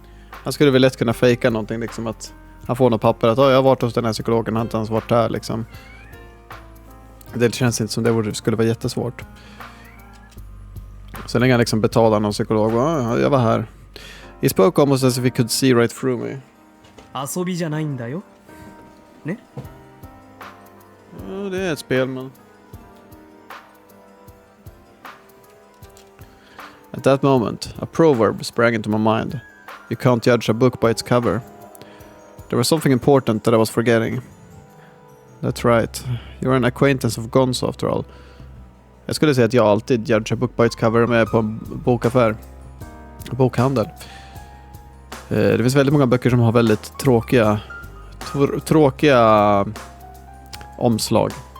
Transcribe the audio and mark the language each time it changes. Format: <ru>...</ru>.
<sv>Han skulle väl lätt kunna fejka någonting liksom, att han får något papper att jag har varit hos den här psykologen, han har inte ens varit där liksom. Det känns inte som det skulle vara jättesvårt. Så länge han liksom betalar någon psykolog. Jag var här.</sv> <en>He spoke almost as if he could see right through me.</en> <ja>遊びじゃないんだよ。ね?</ja> <sv>Ja, det är ett spel, men...</sv> <en>At that moment, a proverb sprang into my mind. You can't judge a book by its cover. There was something important that I was forgetting. That's right. You're an acquaintance of Gonzo after all.</en> <sv>Jag skulle säga att jag alltid</sv> <en>judge a book by its cover</en> <sv>om jag är på en bokaffär. bokhandel. Det finns väldigt många böcker som har väldigt tråkiga omslag.</sv>